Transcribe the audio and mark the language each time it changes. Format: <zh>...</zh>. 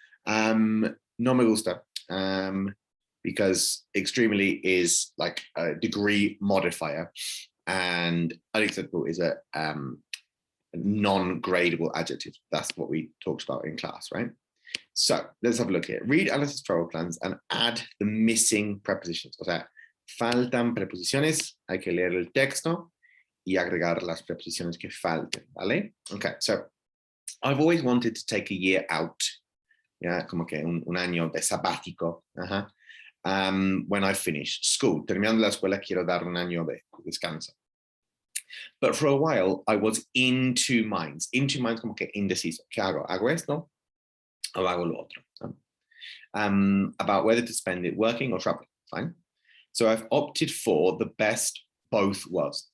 <es>No me gusta,</es> <en>because extremely is like a degree modifier, and unacceptable is a non-gradable adjective. That's what we talked about in class, right? So let's have a look here. Read Alice's travel plans and add the missing prepositions.</en> <es>O sea, faltan preposiciones, hay que leer el texto y agregar las preposiciones que falten, ¿vale?</es> <en>Okay, so I've always wanted to take a year out, yeah,</en> <es>como que un año de sabático,</es> <en>when I finish school.</en> <es>Terminando la escuela, quiero dar un año de descanso.</es> <en>But for a while, I was in two minds. In two minds,</en> <es>como que indeciso. ¿Qué hago? ¿Hago esto o hago lo otro?</es> <en>About whether to spend it working or traveling. Fine. So I've opted for the best both worlds.</en>